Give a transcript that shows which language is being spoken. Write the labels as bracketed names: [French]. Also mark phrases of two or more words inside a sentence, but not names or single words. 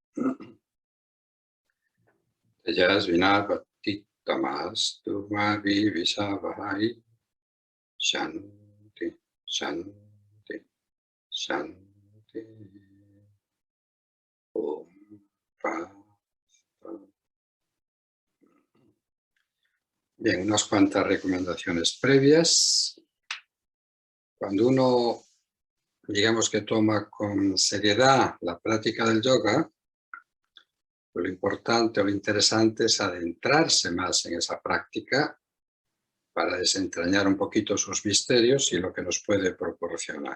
[Sanskrit] Tejasvinapati tamastu ma vivishavahai. Shanti, shanti, shanti. Om. [Spanish] Bien, unas cuantas recomendaciones previas. Cuando uno, digamos que toma con seriedad la práctica del yoga, lo importante o lo interesante es adentrarse más en esa práctica para desentrañar un poquito sus misterios y lo que nos puede proporcionar.